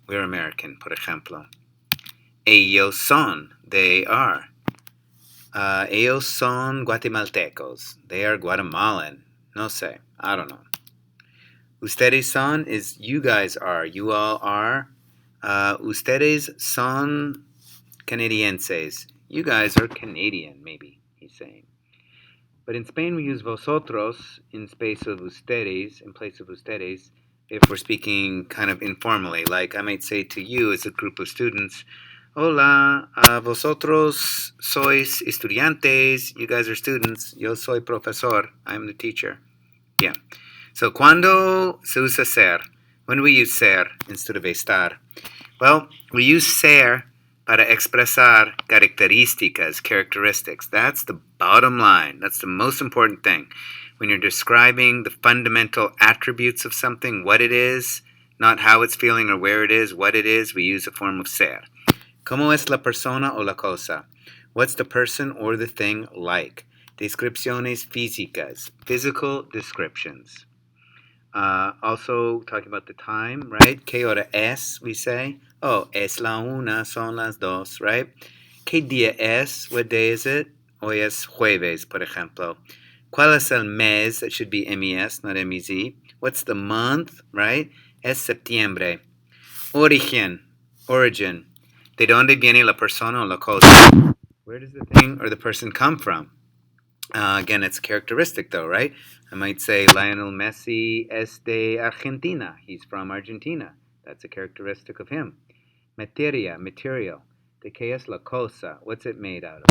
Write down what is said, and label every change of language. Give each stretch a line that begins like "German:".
English: We're American,
Spanish: por ejemplo. Ellos son.
English: They are.
Spanish: Ellos son guatemaltecos.
English: They are Guatemalan.
Spanish: No sé.
English: I don't know.
Spanish: Ustedes son
English: is you guys are. You all are.
Spanish: Ustedes son canadienses.
English: You guys are Canadian, maybe, he's saying. But in Spain, we use vosotros in place of ustedes, if we're speaking kind of informally. Like I might say to you as a group of students,
Spanish: hola, vosotros sois estudiantes.
English: You guys are students.
Spanish: Yo soy profesor.
English: I'm the teacher. Yeah. So,
Spanish: cuando se usa ser?
English: When do we use ser instead of estar? Well, we use ser
Spanish: para expresar características,
English: characteristics. That's the bottom line. That's the most important thing. When you're describing the fundamental attributes of something, what it is, not how it's feeling or where it is, what it is, we use a form of ser.
Spanish: ¿Cómo es la persona o la cosa?
English: What's the person or the thing like?
Spanish: Descripciones físicas,
English: physical descriptions. Also talking about the time, right?
Spanish: ¿Qué hora es?
English: We say.
Spanish: Oh, es la una, son las dos, right? ¿Qué día es?
English: What day is it?
Spanish: Hoy es jueves, por ejemplo. ¿Cuál es el mes?
English: It should be MES, not MEZ. What's the month, right?
Spanish: Es septiembre. Origen, origin. ¿De dónde viene la persona o la cosa?
English: Where does the thing or the person come from? Again, it's a characteristic, though, right? I might say Lionel Messi
Spanish: es de Argentina.
English: He's from Argentina. That's a characteristic of him. Materia, material.
Spanish: ¿De qué es la cosa?
English: What's it made out of?